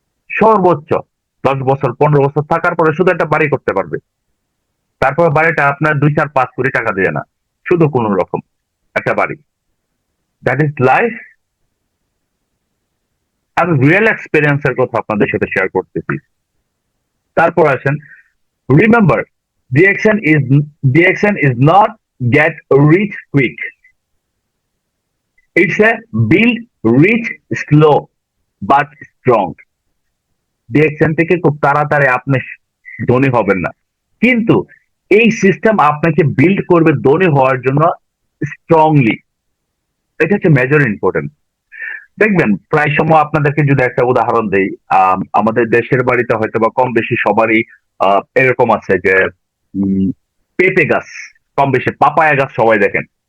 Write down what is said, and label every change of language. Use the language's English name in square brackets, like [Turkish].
[Bangla] সর্বোচ্চ 10 বছর 15 বছর থাকার পরে শুধু একটা বাড়ি করতে পারবে। তারপর বাড়িটা আপনার 2 4 5 কোটি টাকা দিয়ে না, শুধু কোন রকম একটা বাড়ি। [English] That is life. [Bangla] আমি রিয়েল এক্সপিরিয়েন্সের কথা আপনাদের সাথে শেয়ার করতেছি। তারপর আসেন, [English] Remember, the action is not get rich quick, it's a build rich slow but strong। [Bangla] ডিএকশন থেকে খুব তাড়াতাড়ি আপনি ধনী হবেন না, কিন্তু এই সিস্টেম আপনাকে বিল্ড করবে ধনী হওয়ার জন্য স্ট্রংলি। এটা হচ্ছে মেজর ইম্পর্টেন্ট। দেখবেন প্রায় সময় আপনাদেরকে যদি একটা উদাহরণ দেই, আমাদের দেশের বাড়িতে হয়তো বা কম বেশি সবারই এরকম আছে যে পেঁপে গাছ, কম বেশি পাপায়া গাছ সবাই দেখেন।